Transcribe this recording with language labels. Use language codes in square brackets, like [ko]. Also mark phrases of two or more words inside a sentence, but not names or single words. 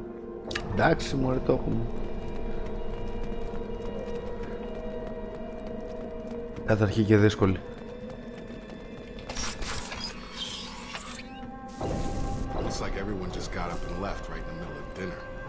[el] Εντάξει μωρέ, το έχουμε. Κάθε αρχή και δύσκολη. [en] Looks like everyone just got up and left right in the middle of dinner.